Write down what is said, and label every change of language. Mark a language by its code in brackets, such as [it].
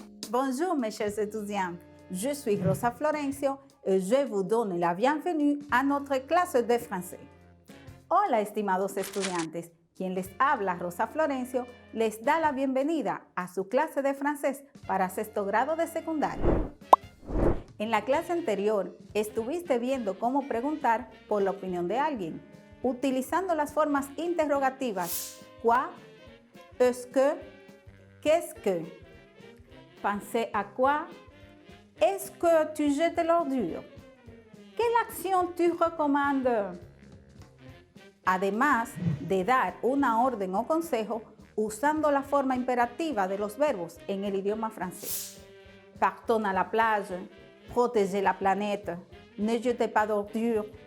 [fr] Bonjour mes chers étudiants, je suis Rosa Florencio et je vous donne la bienvenue a notre clase de français. [es] Hola estimados estudiantes, quien les habla Rosa Florencio les da la bienvenida a su clase de francés para sexto grado de secundaria. En la clase anterior estuviste viendo cómo preguntar por la opinión de alguien, utilizando las formas interrogativas quoi, est-ce que, qu'est-ce que. [fr] Pensez à quoi? Est-ce que tu jettes l'ordure? Quelle action tu recommandes? [es] Además de dar una orden o consejo usando la forma imperativa de los verbos en el idioma francés. [fr] Partons à la plage, protégez la planète, ne jetez pas d'ordure.